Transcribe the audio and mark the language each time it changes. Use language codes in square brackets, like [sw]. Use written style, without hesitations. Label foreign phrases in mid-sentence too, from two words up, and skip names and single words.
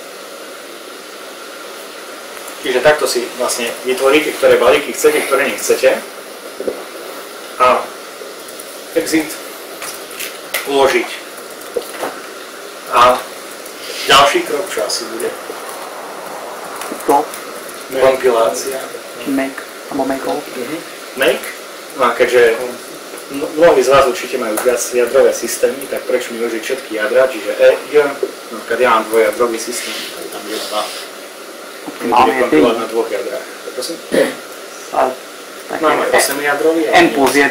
[sk] Čiže takto si vlastne vytvoríte, ktoré balíky chcete, ktoré nechcete. A exit uložiť. A ďalší krok, čo asi bude? To? Kompilácia. Make, alebo make-all. Make? No a keďže mnohí z vás určite majú viac jadrové systémy, tak prečo mi užiť všetky jadra, čiže napríklad ja mám dvojjadrový systém, tak tam je 2. Bude kompilovať na 2 jadrách. Prosím? Máme 8 jadrový. N plus 1.